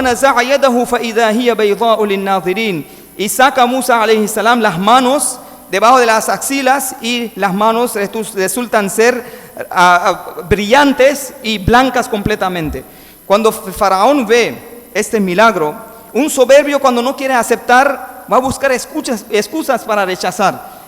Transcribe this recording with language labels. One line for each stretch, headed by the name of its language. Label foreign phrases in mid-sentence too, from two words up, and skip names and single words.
Spanish: Y saca Musa
Arabic: عليه السلام
Spanish: las manos debajo de las axilas y las manos resultan ser brillantes y blancas completamente. Cuando Faraón ve este milagro, un soberbio cuando no quiere aceptar va a buscar excusas para rechazar.